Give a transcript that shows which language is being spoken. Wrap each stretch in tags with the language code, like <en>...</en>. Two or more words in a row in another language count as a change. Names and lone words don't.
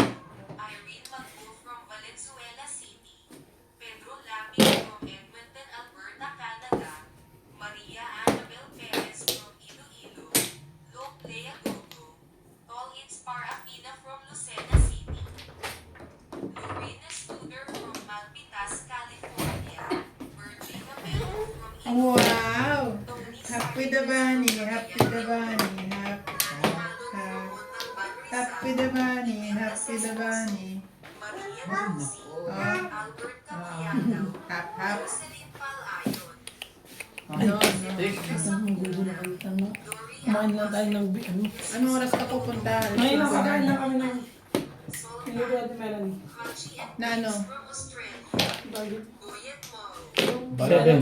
<en>Irene Magbo from Valenzuela City, Pedro Lapi from Edmonton, Alberta, Canada, Maria Annabel Perez from Iloilo, Lope Lea Gogo, Tol Inspar Afina from Lucena City, Lorena Studer from Malpitas, California, Virginia Melo from Wow! Happy the bunny, happy the bunny, happy the bunny, happy the bunny. Maria Nancy, Albert Capiano, Hap, hap. Jocelyn Palayon, No, no.</en> <tl>Kumain lang tayo ng ano. Anong oras ka pupunta? Ngayon lang kakain lang kami ng</tl> <en>Solomon, Melanie. Machi and</en> <tl>Na ano?</tl> <en>Chris from Australia, Goyet Mo, Balatong.</en>